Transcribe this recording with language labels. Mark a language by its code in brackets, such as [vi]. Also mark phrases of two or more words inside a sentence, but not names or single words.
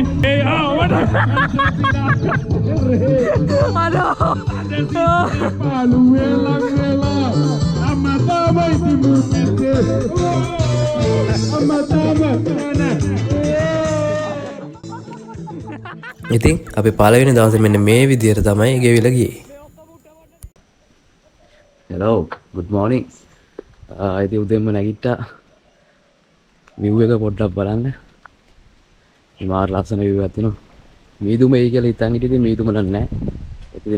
[en] Hey, what? [si] ඉතින් අපි පළවෙනි දවසේ මෙන්න මේ විදියට තමයි ගෙවිලා ගියේ. [en] hello good morning [si] ඉතින් උදේම නැගිට්ටා view එක පොඩ්ඩක් බලන්න මාර ලස්සන view එකක් තියෙනවා මීදුම එයි කියලා හිතන් හිටියේ මීදුම නැහැ ඉතින්